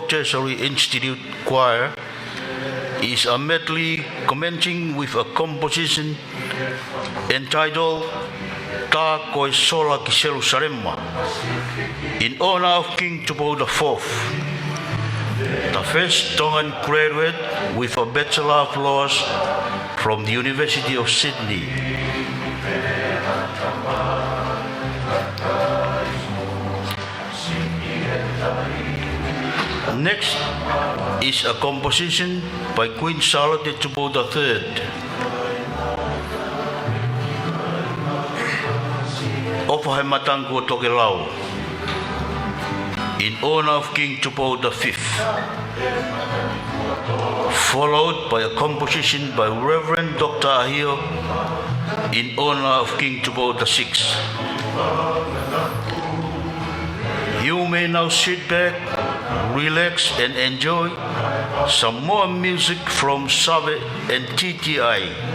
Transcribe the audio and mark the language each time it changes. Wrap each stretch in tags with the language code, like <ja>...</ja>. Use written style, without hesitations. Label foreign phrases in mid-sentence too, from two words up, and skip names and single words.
<en>Tertiary Institute Choir is a medley commencing with a composition entitled Ta Koe Sola Ki Jerusalema in honor of King Tupo IV, the first Tongan graduate with a Bachelor of Laws from the University of Sydney. Next is a composition by Queen Charlotte Tupo III. Ofa he matangu o Tokelau in honor of King Tupo V, followed by a composition by Reverend Dr. Ahio in honor of King Tupo VI. You may now sit back, relax and enjoy some more music from Sabe and TTI,</en>